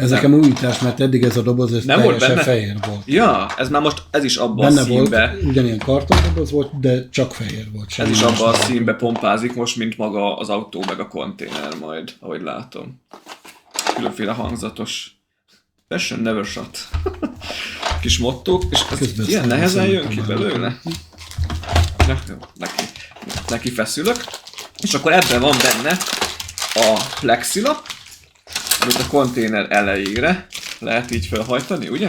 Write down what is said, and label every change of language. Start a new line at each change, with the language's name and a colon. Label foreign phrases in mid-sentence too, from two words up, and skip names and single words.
Hungarian: Ez nekem újítás, mert eddig ez a doboz ez nem teljesen volt fehér volt. Ja, ez már most, ez is abban benne a színbe. Volt, ugyanilyen kartondoboz volt, de csak fehér volt. Ez is abban a színbe pompázik most, mint maga az autó meg a konténer majd, ahogy látom. Különféle hangzatos.
English: Passion never shut.
Hungarian: Kis mottók, és ez ilyen nehezen jön ki belőle. Neki feszülök. És akkor ebben van benne a plexilap, amit a konténer elejére lehet így felhajtani, ugye?